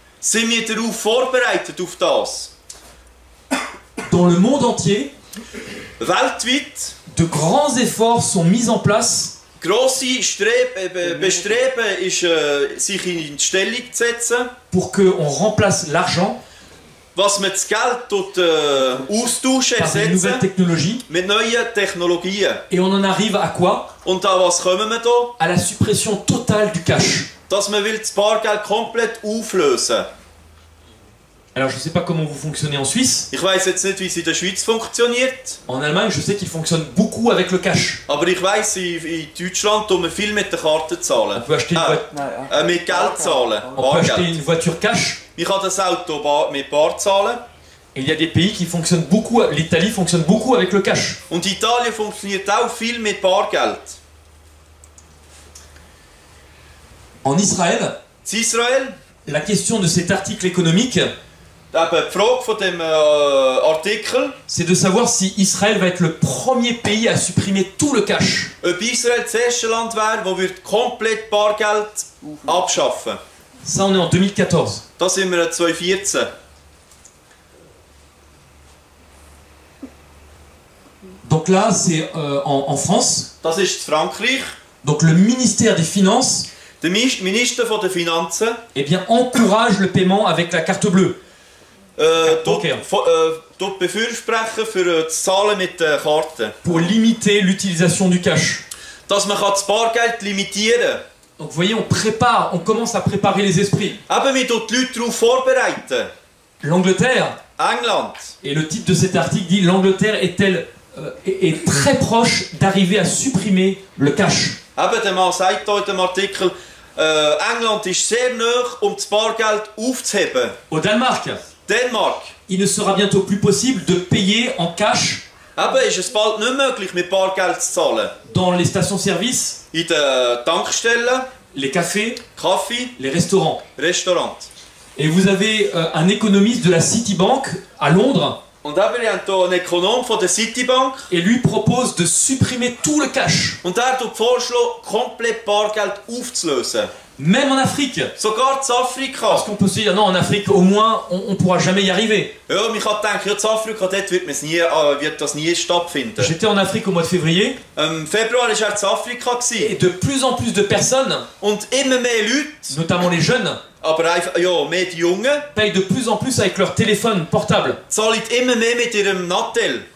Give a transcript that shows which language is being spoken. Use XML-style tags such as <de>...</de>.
<de>Sind wir darauf vorbereitet, auf das?</de> <fr>Dans le monde entier,</fr> <de>Weltweit,</de> <fr>de grands efforts sont mis en place</fr> <de>grosse Bestreben ist, sich in Stellung zu setzen,</de> <fr>pour qu'on remplace l'argent</fr> <de>was man das Geld dort austauschen,</de> <fr>par des nouvelles</fr> <de>ersetzen,</de> <fr>technologies.</fr> <de>mit neuen Technologien.</de> <fr>Et on en arrive à quoi?</fr> <de>Und da was kommen wir da?</de> <fr>À la suppression totale du cash.</fr> <de>Dass man will das Bargeld komplett auflösen.</de> <fr>Alors je ne sais pas comment vous fonctionnez en Suisse.</fr> <de>Ich weiss jetzt nicht, wie es in der Schweiz funktioniert,</de> <fr>En Allemagne, je sais qu'ils fonctionnent beaucoup avec le cash.</fr> <de>aber ich weiss, in Deutschland tun wir viel mit der Karte</de> <fr>On</fr> <de>zahlen.</de> <fr>peut acheter</fr> <de>Mit Geld zahlen.</de> <fr>on peut acheter</fr> <de>Bargeld.</de> <fr>une voiture cash.</fr> <de>Ich kann das Auto mit Bar zahlen.</de> <fr>Et il y a des pays qui fonctionnent beaucoup. L'Italie fonctionne beaucoup avec le cash.</fr> <de>Und Italien funktioniert auch viel mit Bargeld.</de> <fr>En Israël,</fr> <de>In Israel,</de> <fr>la question de cet article économique,</fr> <de>eben die Frage von dem Artikel,</de> <fr>c'est de savoir si Israël va être le premier pays à supprimer tout le cash.</fr> <de>ob Israel das erste Land wäre, das komplett Bargeld abschaffen.</de> <fr>Ça, on est en 2014.</fr> <de>Da sind wir 2014.</de> <fr>Donc là, c'est en France.</fr> <de>Das ist Frankreich.</de> <fr>Donc le ministère des Finances,</fr> <de>Der Minister der Finanzen</de> <fr>eh bien, encourage le paiement avec la carte bleue.</fr> <de>dort befürworten für das Zahlen mit der Karte.</de> <fr>Pour limiter l'utilisation du cash.</fr> <de>Dass man das Bargeld limitieren kann.</de> <fr>Donc vous voyez, on commence à préparer les esprits.</fr> <de>Eben, wir tun die Leute darauf vorbereiten.</de> <fr>L'Angleterre,</fr> <de>England.</de> <fr>et le titre de cet article dit l'Angleterre est très proche d'arriver à supprimer le cash.</fr> <de>Eben, der Mann sagt hier in dem Artikel, England ist sehr nah, das Bargeld aufzuheben.</de> <fr>Au Danemark,</fr> <de>Dänemark.</de> <fr>il ne sera bientôt plus possible de payer en cash</fr> <de>Eben, ist es bald nicht möglich, mit Bargeld zu zahlen.</de> <fr>dans les stations-service,</fr> <de>In den Tankstellen,</de> <fr>les cafés,</fr> <de>Kaffee,</de> <fr>les restaurants.</fr> <de>Restaurants.</de> <fr>Et vous avez un économiste de la Citibank à Londres,</fr> <de>Und eben, wir haben hier einen Ökonom von der Citibank.</de> <fr>et lui propose de supprimer tout le cash.</fr> <de>Und der tut vorschlagen, komplett Bargeld aufzulösen.</de> <fr>Même en Afrique.</fr> <de>Sogar in Afrika.</de> <fr>Parce qu'on peut se dire, non, en Afrique, au moins, on ne pourra jamais y arriver.</fr> <de>Ja, man kann denken, ja, in Afrika dort wird das nie stattfinden.</de> <fr>J'étais en Afrique au mois de février.</fr> <de>Im Februar war er in Afrika.</de> <fr>Et de plus en plus de personnes,</fr> <de>Und immer mehr Leute,</de> <fr>notamment les jeunes,</fr> <de>aber einfach, ja, mehr die Jungen,</de> <fr>payent de plus en plus avec leur téléphone portable.</fr> <de>zahlen immer mehr mit ihrem Nattel.</de>